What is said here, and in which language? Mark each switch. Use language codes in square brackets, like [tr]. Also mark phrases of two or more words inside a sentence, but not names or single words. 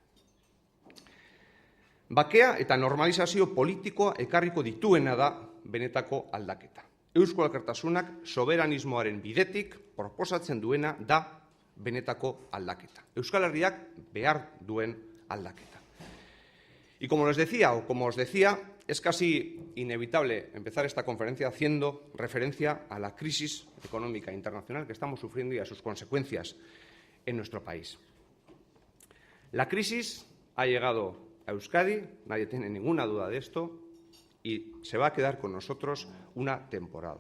[eu] Bakea eta normalizazio politikoa ekarriko dituena da benetako aldaketa. Eusko Alkartasunak soberanismoaren bidetik proposatzen duena da benetako aldaketa. Euskal Herriak behar duen aldaketa. [es] Y como les decía, es casi inevitable empezar esta conferencia haciendo referencia a la crisis económica internacional que estamos sufriendo y a sus consecuencias en nuestro país. La crisis ha llegado a Euskadi, nadie tiene ninguna duda de esto, y se va a quedar con nosotros una temporada.